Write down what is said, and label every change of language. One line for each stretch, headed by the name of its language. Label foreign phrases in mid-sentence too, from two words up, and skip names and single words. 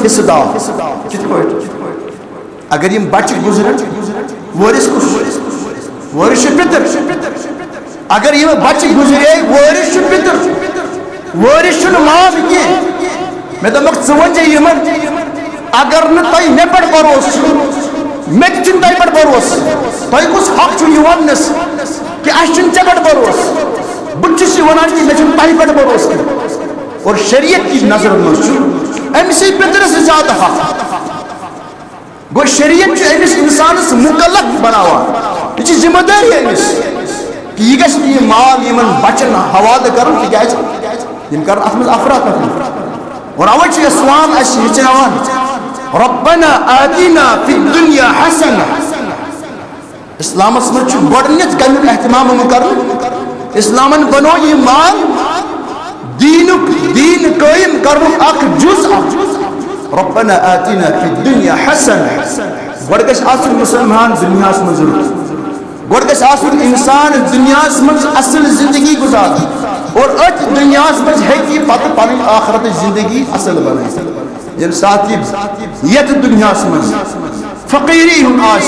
Kashmiri: حصہٕ دار کِتھ پٲٹھۍ اگر یِم بچہِ گُزرن وٲرِث کُس چھُ وٲرِث چھُ پِتٕر اگر یِم بچہِ گُزرے وٲرِث چھُ پِتٕر وٲرِث چھُنہٕ مام کینٛہہ مےٚ دوٚپمکھ ژٕ وَن زِ یِمن اگر نہٕ تۄہہِ مےٚ پٮ۪ٹھ بروسہٕ چھُ مےٚ تہِ چھُنہٕ تۄہہِ پٮ۪ٹھ بروسہٕ تۄہہِ کُس حق چھُ یہِ وَننَس کہ اَسہِ چھُنہٕ ژےٚ پٮ۪ٹھ بروسہٕ بہٕ چھُس یہِ وَنان کہ مےٚ چھُنہٕ تۄہہِ پٮ۪ٹھ بروسہٕ کینٛہہ اور شریعت کی نظرن منٛز چھُ أمسٕے پِترس زیادٕ حق گوٚو شریعت چھُ أمِس اِنسانس مُکلف بناوان یہِ چھِ ذمہٕ دٲری أمِس کہ یہِ گژھِ نہٕ یہِ مال یِمن بچن حوالہٕ کرُن تِکیازِ یِم کرن اتھ منٛز افراتفری اور اوے چھُ اسلام اَسہِ ہیٚچھناوان
Arabic: ربنا آتنا فی الدنیا حسنہ
Kashmiri: اسلامس منٛز چھُ گۄڈٕنیتھ کمیُک احتمام کرُن اسلامن بنو یہِ مال دیٖنُک دیٖن قٲیِم کرنُک اکھ جُز
Arabic: ربنا آتنا فی الدنیا حسنہ
Kashmiri: گۄڈٕ گژھِ آسُن مُسلمان دُنیاہس منٛز رُت گۄڈٕ گژھِ آسُن اِنسان دُنیاہس منٛز اصل زندگی گُزاران اور أتھۍ دُنیاہس منٛز ہیٚکہِ یہِ پتہٕ پنٕنۍ آخرتٕچ زندگی اصل بنٲیِتھ ییٚمہِ ساتہٕ یہِ یتھ دُنیاہس منٛز فقیٖری ہُنٛد